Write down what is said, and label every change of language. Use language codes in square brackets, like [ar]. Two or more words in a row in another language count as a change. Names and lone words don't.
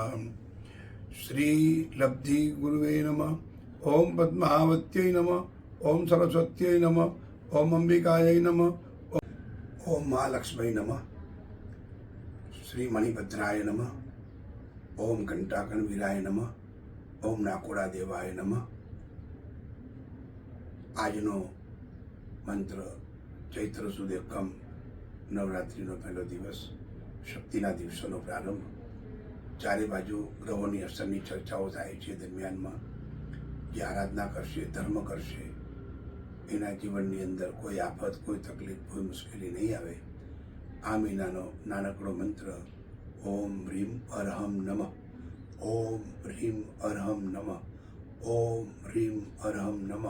[sa] श्री लब्धि गुरुवे नमः ओम पद्मावत्यै नमः ओम सरस्वत्यै नमः ओम अंबिकायै नमः ओम महालक्ष्मी नमः श्री मणिभद्राय नमः ओम घंटाकन वीराय नमः ओम नाकोड़ा देवाय नमः। [gu] આજનો મંત્ર ચૈત્ર સુદ એકમ નવરાત્રિનો પહેલો દિવસ શક્તિના દિવસોનો પ્રારંભ ચારે બાજુ ગ્રહોની અસરની ચર્ચાઓ થાય છે દરમિયાનમાં જે આરાધના કરશે ધર્મ કરશે એના જીવનની અંદર કોઈ આફત કોઈ તકલીફ કોઈ મુશ્કેલી નહીં આવે આ મહિનાનો નાનકડો મંત્ર [sa] ઓમ હ્રીમ અરહમ નમઃ ઓમ હ્રીમ અરહમ નમઃ ઓમ હ્રીમ અરહમ નમઃ।